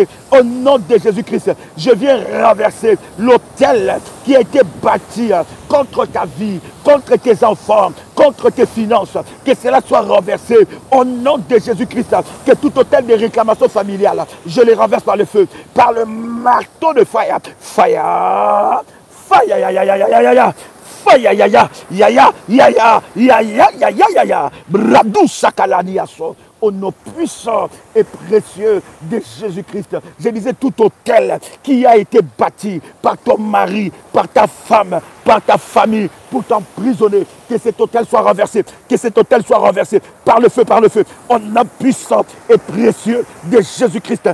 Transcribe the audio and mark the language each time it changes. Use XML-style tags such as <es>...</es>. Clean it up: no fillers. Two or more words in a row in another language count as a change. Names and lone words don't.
<fr>Au nom de Jésus-Christ, je viens renverser l'autel qui a été bâti contre ta vie, contre tes enfants, contre tes finances, que cela soit renversé au nom de Jésus-Christ, que tout autel de réclamation familiale, je les renverse par le feu, par le marteau de fire.</fr> <en>Fire, fire, ya, ya, ya, ya, ya, ya. Fire, ya, ya, ya, ya, ya, ya, ya, ya, ya, ya, ya, ya. Bradou sakalaniaso.</en> <fr>Au nom puissant et précieux de Jésus-Christ. Je disais tout autel qui a été bâti par ton mari, par ta femme, par ta famille, pour t'emprisonner, que cet autel soit renversé, que cet autel soit renversé par le feu, au nom puissant et précieux de Jésus-Christ.</fr>